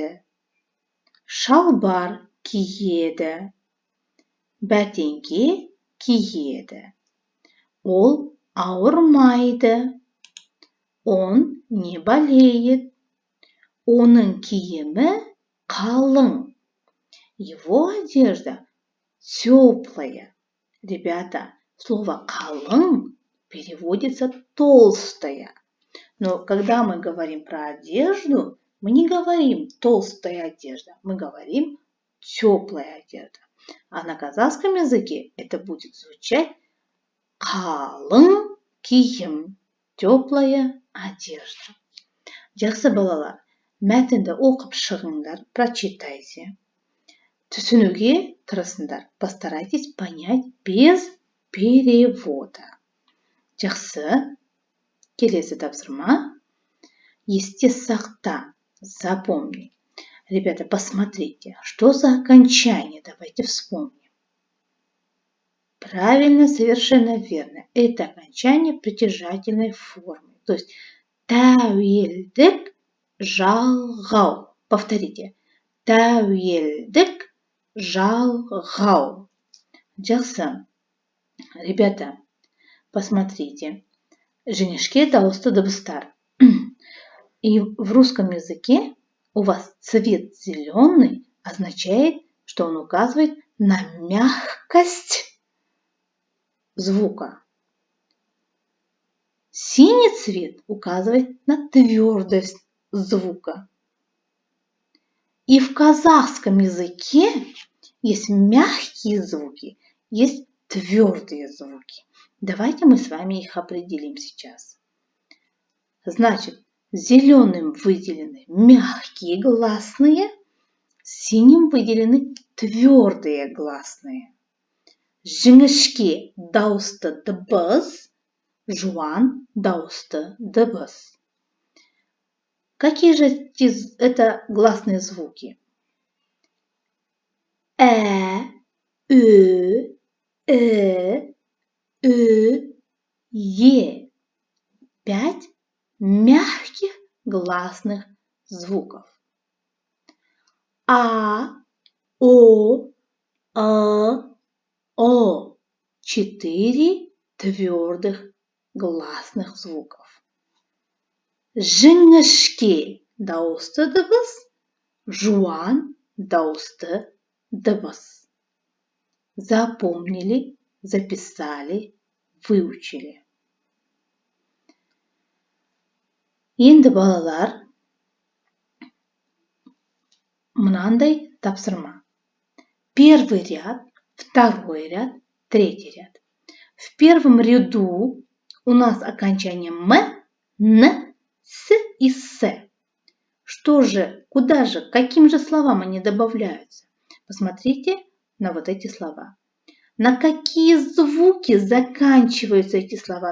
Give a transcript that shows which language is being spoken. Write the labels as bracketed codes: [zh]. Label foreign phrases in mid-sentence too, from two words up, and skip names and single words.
[kk] Шалбар киеді. Бәтеңке киеді. Ол ауырмайды. [ru] Он не болеет. [kk] Оның киімі қалың. [ru] Его одежда теплая. Ребята, слово «қалың» переводится «толстая». Но когда мы говорим про одежду, мы не говорим «толстая одежда», мы говорим «теплая одежда». А на казахском языке это будет звучать [kk] «қалың киім», [ru] «теплая одежда». [kk] Жақсы балалар, мәтінді оқып шығыңдар, прочитайте. Түсінуге тырысыңдар. [ru] Постарайтесь понять без перевода. [kk] Жақсы. Келесі тапсырма. Есте сақта. [ru] Запомни. Ребята, посмотрите, что за окончание. Давайте вспомним. Правильно, совершенно верно. Это окончание притяжательной формы. То есть [kk] тәуелдік жалғау. [ru] Повторите. [kk] Тәуелдік жалғау. Жақсы. [ru] Ребята, посмотрите. [kk] Жіңішке дауысты дыбыстар. [ru] И в русском языке у вас цвет зеленый означает, что он указывает на мягкость звука. Синий цвет указывает на твердость звука. И в казахском языке есть мягкие звуки, есть твердые звуки. Давайте мы с вами их определим сейчас. Значит, зеленым выделены мягкие гласные, синим выделены твердые гласные. [kk] Жіңішке дауысты дыбыс, жуан дауысты дыбыс. [ru] Какие же это гласные звуки? Е. 5 мягких гласных звуков. А, О, 4 твердых гласных звуков. [kk] Жіңішке дауысты дыбыс, жуан дауысты дыбыс. [ru] Запомнили, записали, выучили. [kk] Енді балалар, мынандай тапсырма. [ru] Первый ряд, второй ряд, третий ряд. В первом ряду у нас окончание м, н, с и с. Что же, куда же, каким же словам они добавляются? Посмотрите на вот эти слова. На какие звуки заканчиваются эти слова?